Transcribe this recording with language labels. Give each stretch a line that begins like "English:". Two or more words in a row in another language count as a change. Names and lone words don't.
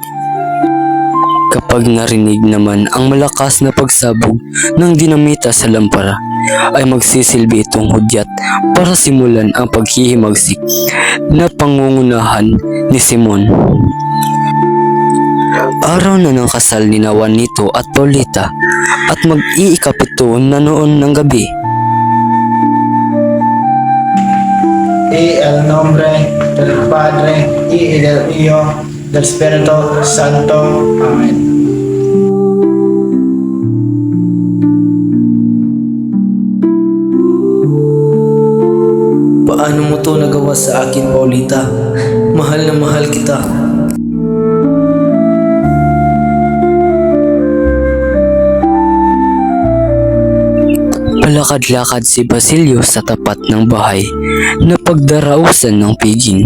Filipino: Kapag narinig naman ang malakas na pagsabog ng dinamita sa lampara, ay magsisilbi itong hudyat para simulan ang paghihimagsik na pangungunahan ni Simon. Araw na ng kasal ni Juanito at Paulita at mag-iikapito na noon ng gabi.
Spanish: El nombre del Padre y del Hijo del Espíritu Santo. Amen.
Filipino: Paano mo to nagawa sa akin, Paulita? Mahal na mahal kita. Palakad-lakad si Basilio sa tapat ng bahay na pagdarausan ng piging.